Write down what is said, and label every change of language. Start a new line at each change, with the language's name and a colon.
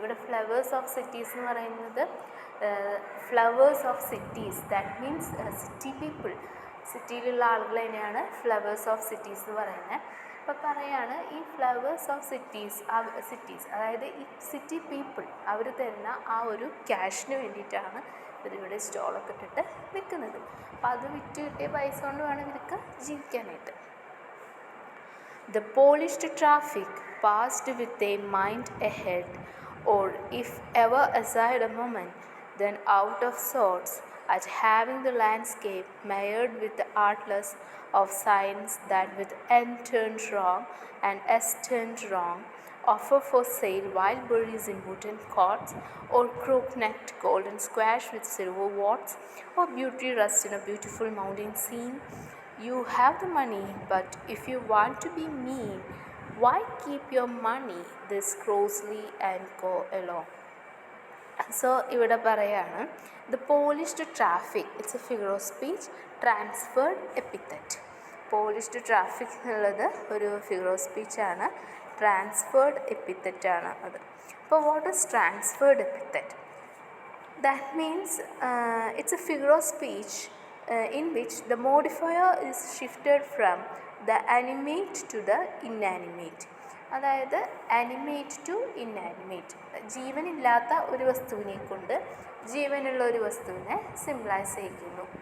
Malayalam: ഇവിടെ flowers of cities എന്ന് പറയുന്നത് flowers of cities,
English: that means city people,
Malayalam: സിറ്റിയിലുള്ള ആളുകൾ തന്നെയാണ് ഫ്ലവേഴ്സ് ഓഫ് സിറ്റീസ് എന്ന് പറയുന്നത്. അപ്പോൾ പറയാണ് ഈ ഫ്ലവേഴ്സ് ഓഫ് സിറ്റീസ്, അതായത് ഈ സിറ്റി പീപ്പിൾ അവർ തരുന്ന ആ ഒരു ക്യാഷിന് വേണ്ടിയിട്ടാണ് ഇവരിവിടെ സ്റ്റോളൊക്കെ ഇട്ടിട്ട് വിൽക്കുന്നത്. അപ്പോൾ അത് വിറ്റ് കിട്ടിയ പൈസ കൊണ്ട് വേണം ഇവർക്ക് ജീവിക്കാനായിട്ട്.
English: The polished traffic passed with a mind ahead, or if ever aside a moment, then out of sorts at having the landscape mired with the artless of signs that with N turned wrong and S turned wrong, offer for sale wild berries in wooden courts, or crook-necked golden squash with silver warts, or beauty rust in a beautiful mountain scene. You have the money, but if you want to be mean, Why keep your money this closely and go along?
Malayalam: So ഇവിടെ പറയാണ്
English: The polished traffic it's a figure of speech transferred epithet.
Malayalam: Polished traffic എന്നുള്ളത് ഒരു figure of സ്പീച്ചാണ്, transferred എപ്പിത്തറ്റാണ് അത്.
English: അപ്പോൾ what is transferred epithet? That means it's a figure of speech in which the modifier is shifted from the animate to the inanimate.
Malayalam: അതായത്
English: animate to inanimate,
Malayalam: ജീവനില്ലാത്ത ഒരു വസ്തുവിനെ കൊണ്ട് ജീവനുള്ള ഒരു വസ്തുവിനെ സിംബലൈസ് ചെയ്യിക്കുന്നു.